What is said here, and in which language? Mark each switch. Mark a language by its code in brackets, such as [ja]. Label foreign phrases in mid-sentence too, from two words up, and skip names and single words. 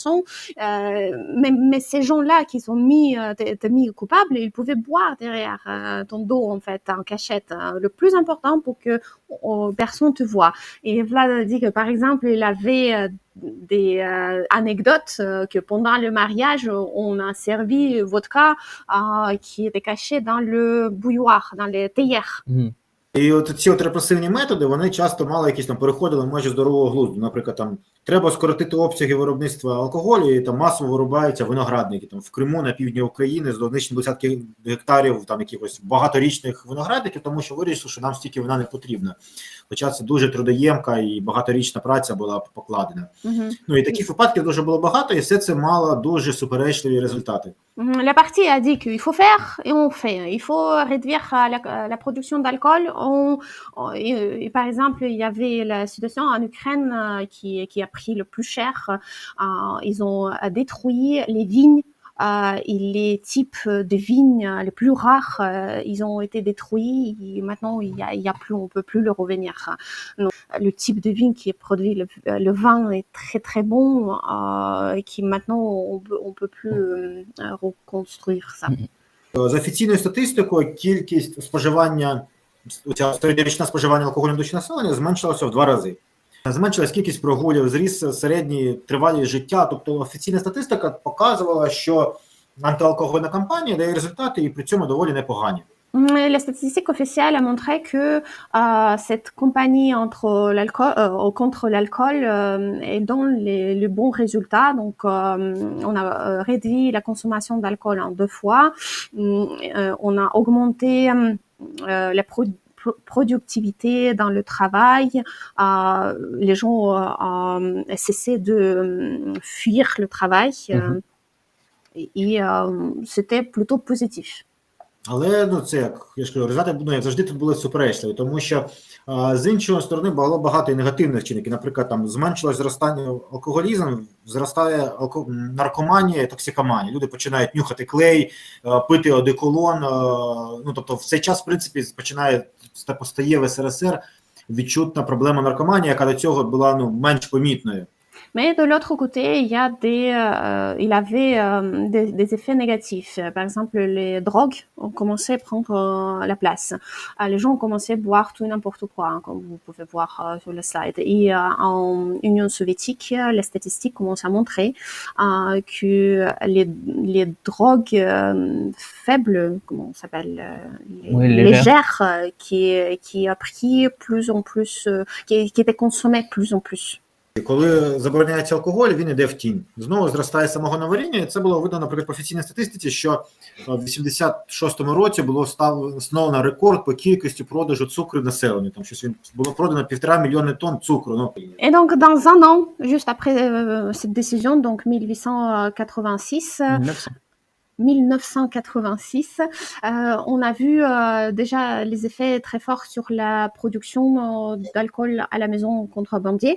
[fr] » Mais ces gens-là qui sont mis coupables, ils pouvaient boire derrière ton dos, en fait, en cachette. Le plus important pour que personne te voit. Et Vlad a dit que, par exemple, il avait des anecdotes que pendant le mariage, on a servi vodka qui était caché dans le bouilloire, dans les théières. [uk] І от ці репресивні методи, вони часто мали якісь там переходили в межі здорового глузду. Наприклад, там треба скоротити обсяги виробництва алкоголю, і там масово вирубаються виноградники. Там в Криму, на півдні України, знищені десятки гектарів там якихось багаторічних виноградників, тому що вирішили, що нам стільки вина не потрібно. Хоча це дуже трудоємка і багаторічна праця була покладена. Ну і таких випадків дуже було багато, і все це мало дуже суперечливі результати. [fr] La partie a dit qu'il faut faire et on fait. Il faut réduire la production d'alcool. Et par exemple, il y avait la situation en Ukraine qui a pris le plus cher. Ils ont détruit les vignes. Et les types de vignes les plus rares, ils ont été détruits. Et maintenant, il y a plus, on peut plus le revenir. Donc, le type de vigne qui est produit, le vin est très très bon, qui maintenant on peut plus reconstruire ça. [uk] За офіційною статистикою, кількість споживання, середньорічне споживання алкоголю на душу населення зменшилося в 2 рази. Зменшилась кількість прогулів, зріс середній тривалість життя. Тобто офіційна статистика показувала, що антиалкогольна кампанія дає результати і при цьому доволі непогані. [fr] La statistique officielle a montré que cette campagne contre l'alcool donne les bons résultats. Donc, on a réduit la consommation d'alcool en 2 fois. On a augmenté la productivité dans le travail. Les gens cessaient de fuir le travail. Et c'était plutôt positif. [uk] Але, ну, це, як я ж кажу, результати, як завжди, тут були суперечливі, тому що з іншої сторони було багато і негативних чинників. Наприклад, там зменшилось зростання алкоголізм, зростає наркоманія, токсикоманія. Люди починають нюхати клей, пити одеколон. Ну, тобто в цей час, в принципі, постає в СРСР відчутна проблема наркоманії, яка до цього була, ну, менш помітною. [fr] Mais de l'autre côté, il avait des effets négatifs. Par exemple, les drogues ont commencé à prendre la place. Les gens ont commencé à boire tout et n'importe quoi, hein, comme vous pouvez voir sur le slide. Et en Union soviétique, les statistiques commencent à montrer que les drogues faibles, comment on s'appelle, légères, qui a pris plus en plus, qui étaient consommées plus en plus. [uk] Коли забороняється алкоголь, він йде в тінь. Знову зростає самогоноваріння, і це було видно, наприклад, по офіційній статистиці, що в 86-му році було встановлено рекорд по кількості продажу цукру населенню. Там щось було продано 1,5 мільйони тонн цукру. Ну. [fr] Et donc, dans un an, juste après cette décision, donc 1886, 1900. 1986, on a vu déjà les effets très forts sur la production d'alcool à la maison contrebandier.